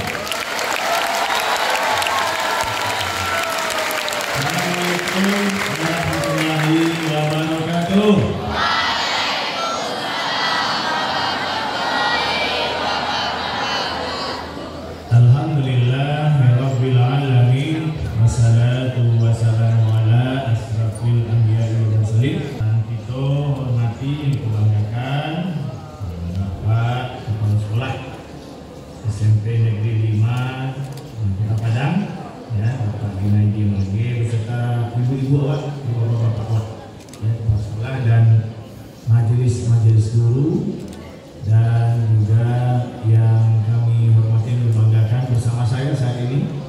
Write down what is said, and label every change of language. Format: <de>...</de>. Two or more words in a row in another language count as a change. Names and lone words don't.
<ar>السلام عليكم ورحمة الله وبركاته. الحمد لله رب العالمين والصلاة والسلام على أشرف الأنبياء والمرسلين.</ar> <id>Kita hormati yang kebanggakan Bapak Kepala Sekolah SMP Negeri 5 Kota Padang, ya, Bapak Ginaidi Mage beserta ibu-ibu awak, bapak-bapak awak, ya, Kepala Sekolah dan majelis guru, dan juga yang kami hormati dan banggakan bersama saya saat ini</id>